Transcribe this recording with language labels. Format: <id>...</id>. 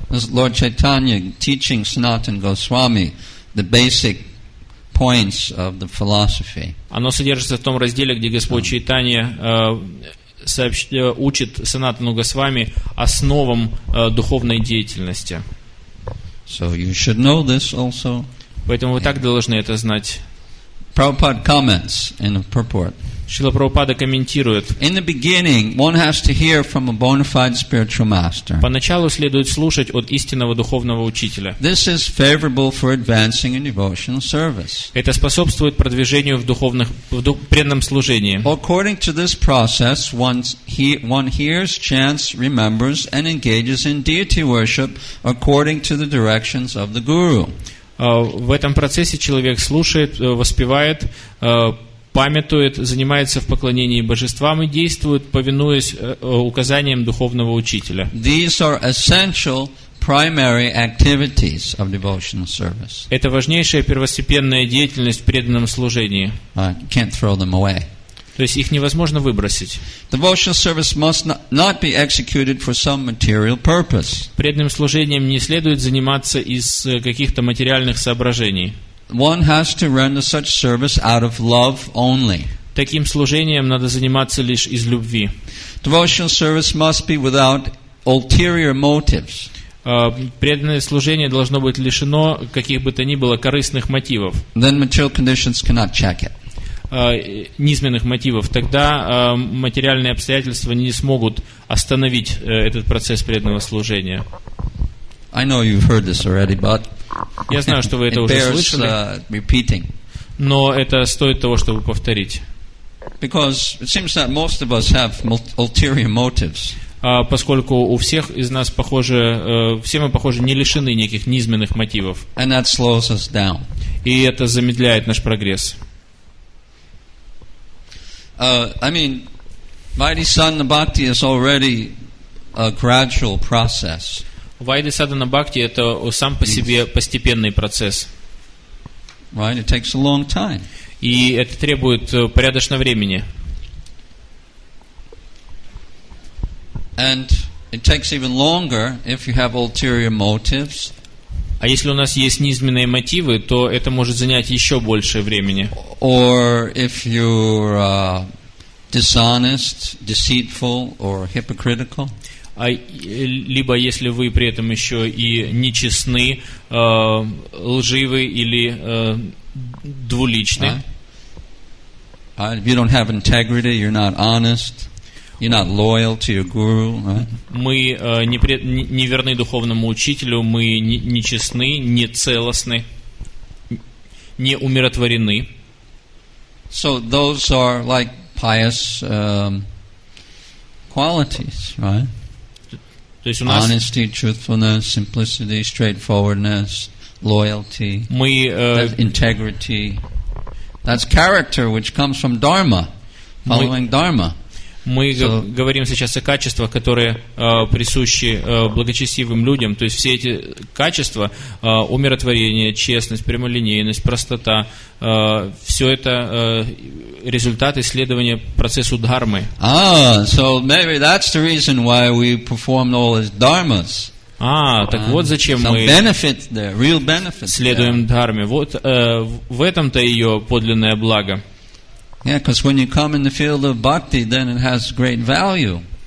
<en>Lord Chaitanya teaching Sanatana Goswami the basic points of the philosophy.</en> <ru>Оно содержится в том разделе, где Господь Чайтанья учит Санатану Госвами основам духовной деятельности.</ru> <en>So you should know this also.</en> <ru>Поэтому вы так должны это знать.</ru> <en>Prabhupada comments in the purport.</en> <ru>Шрила Прабхупада комментирует.</ru> <en>In the beginning, one has to hear from a bona fide spiritual master.</en> <ru>Поначалу следует слушать от истинного духовного учителя.</ru> <en>This is favorable for advancing in devotional service.</en> <ru>Это способствует продвижению в преданном служении.</ru> <en>According to this process, one hears, chants, remembers, and engages in deity worship according to the directions of the Guru.</en> <ru>В этом процессе человек слушает, воспевает, памятует, занимается в поклонении божествам и действует, повинуясь указаниям духовного учителя.</ru> <en>These are essential primary activities of devotional service.</en> <ru>Это важнейшая первостепенная деятельность в преданном служении.</ru> <en>Can't throw them away.</en> <ru>То есть их невозможно выбросить.</ru> <en>Devotional service must not be executed for some material purpose.</en> <ru>Преданным служением не следует заниматься из каких-то материальных соображений.</ru> <en>One has to render such service out of love only.</en> <ru>Таким служением надо заниматься лишь из любви.</ru> <en>Devotional service must be without ulterior motives.</en> <ru>Преданное служение должно быть лишено каких бы то ни было корыстных мотивов.</ru> <en>Then material conditions cannot check it.</en> <ru>Низменных мотивов, тогда материальные обстоятельства не смогут остановить этот процесс преданного служения.</ru> <en>I know you've heard this already, but</en> <ru>я знаю, что вы это уже слышали, Но это стоит того, чтобы повторить.</ru> <en>Because it seems that most of us have ulterior motives.</en> <ru>Поскольку у всех из нас все мы, похоже, не лишены неких низменных мотивов.</ru> <en>And that slows us down.</en> <ru>И это замедляет наш прогресс.</ru> <en>Vaidhi Sadhana Bhakti is already a gradual process.</en> <ru>Вайди Садхана Бхакти — это сам по себе постепенный процесс.</ru> <en>Right? It takes a long time.</en> <ru>И это требует порядочного времени.</ru> <en>And it takes even longer if you have ulterior motives.</en> <ru>А если у нас есть низменные мотивы, то это может занять еще больше времени.</ru> <en>Or if you're dishonest, deceitful, or hypocritical.</en> <ru>Либо если вы при этом еще и нечестны, лживы или двуличны.</ru> <en>If you don't have integrity, you're not honest, you're not loyal to your guru. Right?</en> <ru>Мы не верны духовному учителю, мы нечестны, не целостны, не умиротворены.</ru> <en>So those are like pious qualities, right?</en> <ru>То есть у нас</ru> <en>honesty, truthfulness, simplicity, straightforwardness, loyalty, integrity. That's character which comes from Dharma, following Dharma.</en> <ru>Мы говорим сейчас о качествах, которые присущи благочестивым людям. То есть все эти качества, умиротворение, честность, прямолинейность, простота, все это результат исследования процессу дхармы.</ru> <en>So maybe that's the reason why we perform all these dharmas.</en> <ru>Так вот зачем мы следуем дхарме. Вот в этом-то ее подлинное благо.</ru> <en>Yeah, because when you come in the field of bhakti, then it has great value.</en>